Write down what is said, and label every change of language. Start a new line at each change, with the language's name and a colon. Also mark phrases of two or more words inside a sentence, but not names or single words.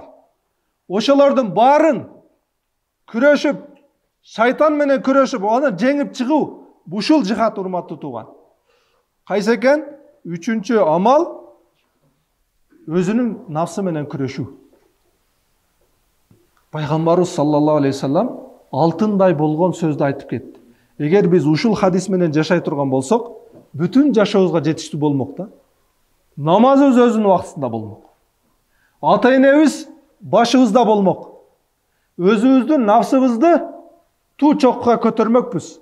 Kyrgyz: Ошолордун баарын күрөшүп, шайтан менен күрөшүп, аны жеңип чыгуу, бушул жихад, урматтуу туган. Кайсы экен? Үчүнчү амал өзүнүн нафсы менен күрөшүү. Пайгамбарыбыз
Arabic: صلى الله عليه وسلم
Kyrgyz: алтындай болгон сөздү айтып кетти. Эгер биз ушул хадис менен жашай турган болсок, бүтүн жашообузга жетиштүү болмок да. Намазыбыз өзүнүн убактысында болмок. Ата-энебиз башыбызда болмок. Өзүбүздүн нафсыбызды туу чокка көтөрмөкпүз.